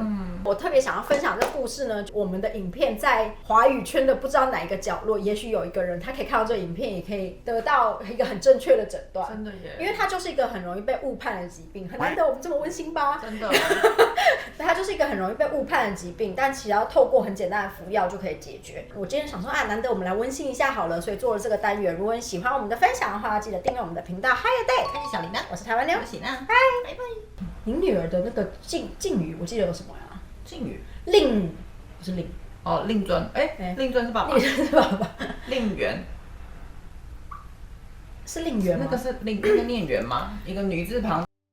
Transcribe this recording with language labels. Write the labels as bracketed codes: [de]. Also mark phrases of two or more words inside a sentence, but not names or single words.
[zh] 我特別想要分享這個故事呢。我們的影片在華語圈的不知道哪一個角落，也許有一個人他可以看到這個影片，也可以得到一個很正確的診斷。真的耶，因為它就是一個很容易被誤判的疾病，很難得我們這麼溫馨吧？真的，它就是一個很容易被誤判的疾病，但其實要透過很簡單的服藥就可以解決。我今天想說難得我們來溫馨一下好了，所以做了這個單元。如果你喜歡我們的分享的話，記得訂閱我們的頻道。 [en] Hi Day， [zh] 開啟小鈴鐺。我是台灣妞，我是喜娜，拜拜。你女兒的那個敬語，我記得有什麼呀？敬語令不是令令尊，令尊是爸爸，令尊是爸爸，令媛是令媛嗎？那个是令，那个念媛嗎？一個女字旁。